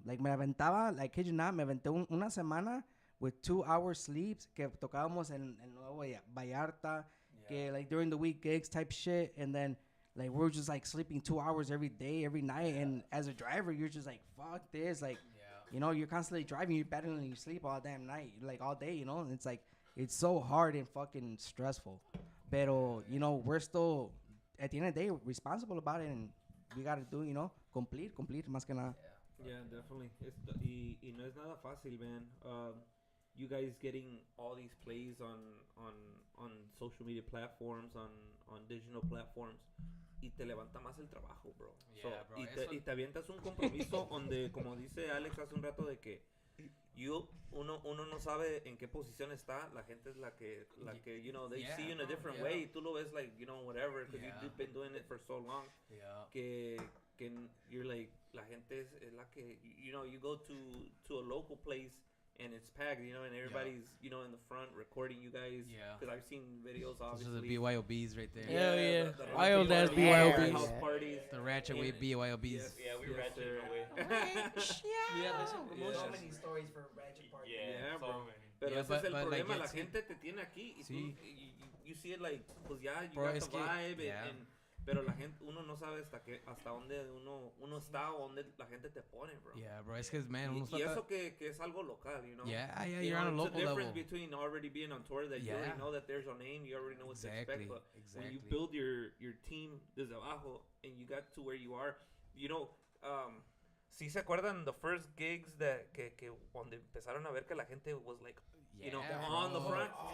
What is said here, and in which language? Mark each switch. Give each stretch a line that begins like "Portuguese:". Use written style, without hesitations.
English: Like,
Spanish: me aventaba,
English: like, kid you not,
Spanish: me aventé una semana
English: with 2 hours sleeps
Spanish: que tocábamos en Nuevo Vallarta,
English: que, like, during the week gigs type shit, and then like, we're just, like, sleeping 2 hours every day, every night. Yeah. And as a driver, you're just like, fuck this. Like, you know, you're constantly driving. You're battling your sleep all damn night, like, all day, you know? And it's, like, it's so hard and fucking stressful.
Spanish: Pero,
English: you know, we're still, at the end of the day, responsible about it. And we got to do, you know, complete,
Spanish: más que nada.
English: Yeah, definitely.
Spanish: Y no es nada fácil,
English: man. You guys getting all these plays on social media platforms, on digital platforms.
Spanish: Y te levanta más el trabajo, bro.
English: Yeah, bro.
Spanish: Y te avientas un compromiso donde, como dice Alex hace un rato, de que uno no sabe en qué posición está. La gente es la que
English: you know, they see you in a different way.
Spanish: Y tú lo ves,
English: like, you know, whatever, because you've been doing it for so long. Yeah.
Spanish: Que
English: you're like,
Spanish: la gente es la que,
English: you know, you go to a local place and it's packed, you know, and everybody's, you know, in the front recording you guys. Yeah. Because I've seen videos, obviously. Those are the BYOBs right there. Yeah. Wild ass BYOBs. House parties. The ratchet way BYOBs. Yeah, we ratchet away. There's so many stories for ratchet parties. Yeah, bro.
Spanish: Pero ese es el problema, like, la gente te tiene aquí y tú,
English: you see it like,
Spanish: pues ya,
English: you got the vibe, and
Spanish: pero la gente, uno no sabe hasta dónde uno está o dónde la gente te pone, bro.
English: Yeah, bro,
Spanish: es que,
English: man,
Spanish: y eso que es algo local,
English: you know? Yeah, you're on a local level. It's the difference between already being on tour that you already know that there's a name, you already know what to expect, but when you build your team
Spanish: desde abajo
English: and you got to where you are, you know,
Spanish: ¿sí se acuerdan
English: the first gigs
Spanish: que donde empezaron a ver que la gente
English: was like, you know, on the front?